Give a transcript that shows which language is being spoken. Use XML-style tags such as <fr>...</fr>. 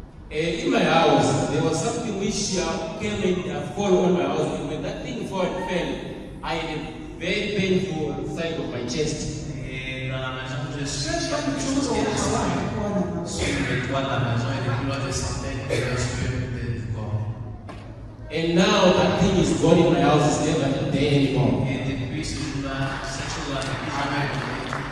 <en>And in my house, there was something which came and fall on my house. And when that thing fell, I had a very painful side of my chest.</en> <fr>Et dans la maison, je suis quelque chose qui est sur le toit de la maison et depuis là, je sentais du corps.</fr> <en>And now that thing is gone in my house, it's never there anymore.</en> <fr>Et depuis ce jour-là, cette chose-là n'est jamais arrivée.</fr>